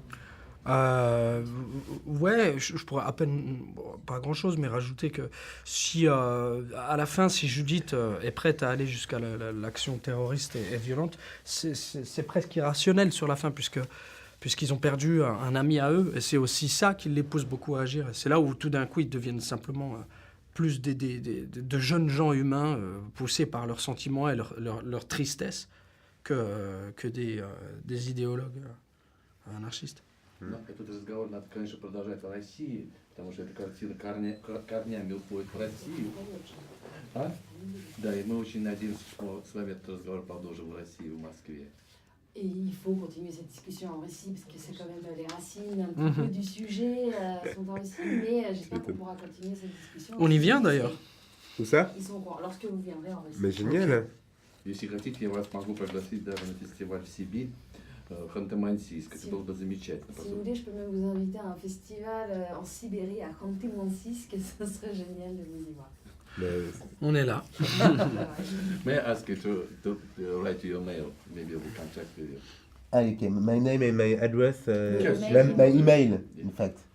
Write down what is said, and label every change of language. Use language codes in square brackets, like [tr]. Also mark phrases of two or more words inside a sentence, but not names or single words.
[fr] Ouais, je pourrais à peine, pas grand-chose, mais rajouter que si, à la fin, si Judith est prête à aller jusqu'à l'action terroriste et violente, c'est presque irrationnel sur la fin, puisqu'ils ont perdu un ami à eux, et c'est aussi ça qui les pousse beaucoup à agir. Et c'est là où tout d'un coup, ils deviennent simplement plus de jeunes gens humains poussés par leurs sentiments et leur tristesse que des idéologues anarchistes. [ru] Этот разговор надо, конечно, продолжать в России, потому что эта картина корнями уходит в Россию. Да, и мы очень надеемся, что с вами этот разговор продолжим в России, в Москве. [fr] Et il faut continuer cette discussion en Russie, parce que c'est quand même les racines un petit peu du sujet sont en Russie, mais j'espère qu'on pourra continuer cette discussion. On y vient d'ailleurs. Où ça? Ils sont au courant, lorsque vous viendrez en Russie. Mais génial. [ru] Если хотите, я вас могу пригласить даже на фестиваль в Сибирь. Ханты-Мансийск. Это [fr] Si- [ru] было бы замечательно. [fr] Si vous voulez, je peux même vous inviter à un festival en Sibérie, à Khanty-Mansiysk, ce serait génial de vous y voir. Mais On est là. Voilà. [en] May I ask you to write your mail? Maybe we can check with you. okay, my name and my address, Yes. my email, in fact.